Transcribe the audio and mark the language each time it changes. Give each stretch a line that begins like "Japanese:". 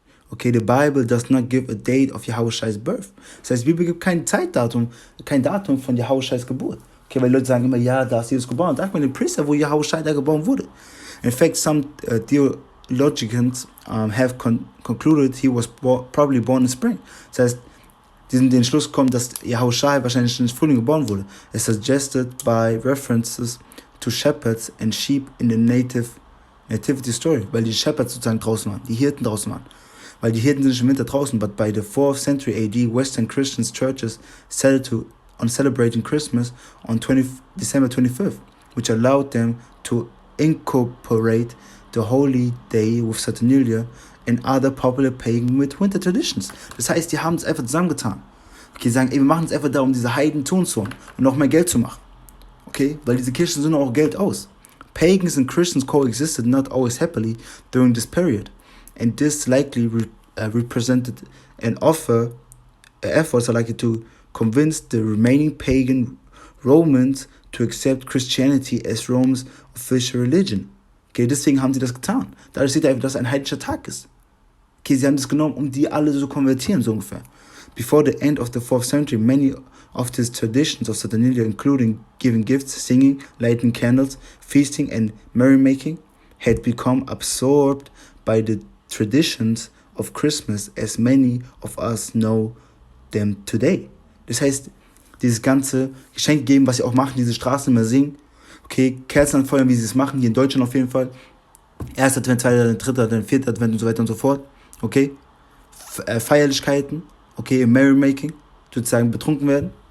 English: Okay, the Bible does not give a date of Yahushua's birth.
German: Das heißt, die Bibel gibt kein Datum von Yahushua's Geburt. Okay, weil Leute sagen immer, ja, da ist Jesus geboren. Sag mal den Priester, wo Yahushua da geboren wurde.
English: In fact, some theologians have concluded he was probably born in spring.
German: Das heißt, die sind den Schluss gekommen, dass Yahushua wahrscheinlich in Frühling geboren wurde.
English: It's suggested by references to shepherds and sheep in the nativity story,
German: weil die Shepherds sozusagen draußen waren,
English: die Hirten draußen waren.
German: Weil die Hirten sind nicht im Winter draußen,
English: but by the 4th century AD, Western Christian churches settled on celebrating Christmas on December 25th, which allowed them to incorporate the holy day with Saturnalia and other popular pagan midwinter traditions.
German: Das heißt, die haben es einfach zusammengetan. Okay, die sagen, ey, wir machen es einfach da, um diese Heiden tun zu und noch mehr Geld zu machen. Okay, weil diese Kirchen sind auch Geld aus.
English: Pagans and Christians coexisted not always happily during this period, and this likely represented an efforts are likely to convince the remaining pagan Romans to accept Christianity as Rome's official religion.
German: Okay, deswegen haben sie das getan. Dadurch sieht er einfach, dass es ein heidnischer Tag ist. Okay, sie haben das genommen, um die alle so konvertieren, so ungefähr.
English: Before the end of the 4th century, many of these traditions of Saturnalia, including giving gifts, singing, lighting candles, feasting, and merrymaking, had become absorbed by the traditions of Christmas as many of us know them today.
German: Das heißt, dieses ganze Geschenk geben, was sie auch machen, diese Straßen immer singen, okay, Kerzen anfeuern, wie sie es machen, hier in Deutschland auf jeden Fall. 1. Advent, 2. Advent, 3. Advent, 4. Advent und so weiter und so fort, okay. Feierlichkeiten, okay, im Merrymaking, sozusagen betrunken werden.